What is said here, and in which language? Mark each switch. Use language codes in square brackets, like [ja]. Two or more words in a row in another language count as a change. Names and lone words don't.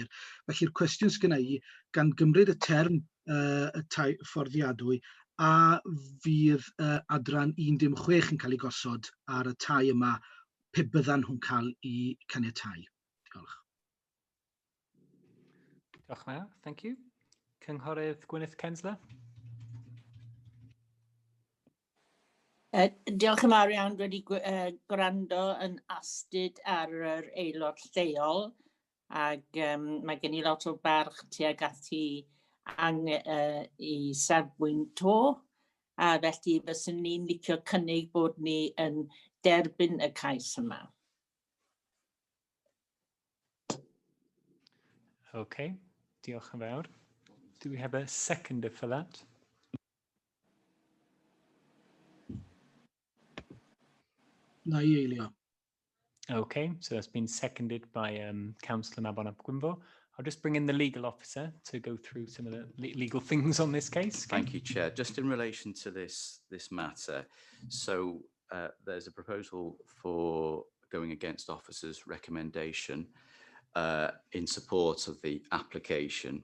[cy] Felly'r cwestiwn sgynna i, gan gymryd y term y tai fforddiadwy, a fydd adran 116 yn cael ei gosod ar y tai yma, pe byddan nhw'n cael ei caniatáu? Diolch. Diolch yn fawr, [en] thank you. [cy] Cynghorydd Gwyneth Censler. Diolch yn fawr iawn, wedi gwrando yn astyd ar yr aelod lleol, ac mae gen i lot o barch tuag ati i safbwynt to, a felly fyswn ni'n licio cynnig bod ni yn derbyn y cais yma. Okay, diolch yn fawr. [en] Do we have a seconder for that? [cy] Na i eilio. [en] Okay, so that's been seconded by Councillor Mabon ap Gwynfor. I'll just bring in the legal officer to go through some of the legal things on this case. Thank you, Chair. Just in relation to this matter, so there's a proposal for going against officer's recommendation in support of the application.